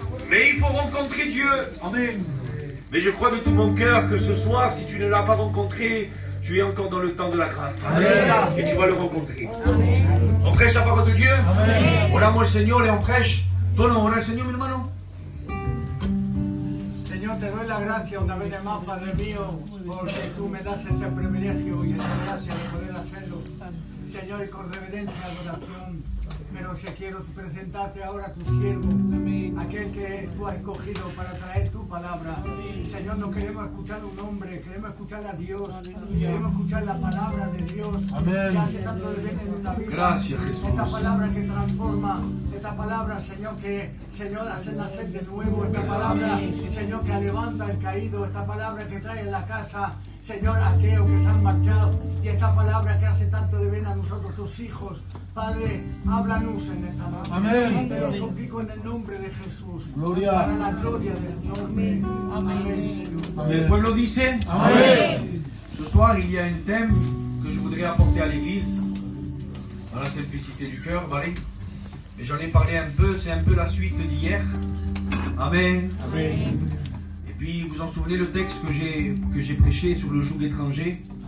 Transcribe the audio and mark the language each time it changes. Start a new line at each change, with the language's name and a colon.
French: Mais il faut rencontrer Dieu. Amen. Mais je crois de tout mon cœur que ce soir, si tu ne l'as pas rencontré, tu es encore dans le temps de la grâce. Amen. Et tu vas le rencontrer. Amen. On prêche la parole de Dieu. Amen.
Spanish: Oramos al Señor
French: et on prêche.
Spanish: Tono, ora al Señor, mi hermano. Señor, te doy la gracia una vez más, Padre mío, porque tú me das este privilegio y esta gracia de poder hacerlo. Señor, y con reverencia y adoración. Pero si quiero presentarte ahora a tu siervo, aquel que tú has escogido para traer tu palabra. Señor, no queremos escuchar un hombre, queremos escuchar a Dios, queremos escuchar la palabra de Dios, que hace tanto de bien en nuestra vida. Gracias, Jesús. Esta palabra que transforma, esta palabra, Señor, que Señor hace nacer de nuevo, esta palabra, Señor, que levanta el caído, esta palabra que trae en la casa, Señor, aquellos que se han marchado, y esta palabra que hace tanto de bien a nosotros, tus hijos. Padre, háblanos en esta noche. Amén. Te lo suplico en el nombre de Jesús. Gloria. Para la gloria del nombre. Amén.
French: Et le
Spanish: pueblo dice
French: Amen. Ce soir, il y a un thème que je voudrais apporter à l'église, dans la simplicité du cœur,
Spanish: vale.
French: Mais j'en ai parlé un peu, c'est un peu la suite d'hier. Amen. Amen. Et puis, vous en souvenez le texte que j'ai prêché sur le joug étranger.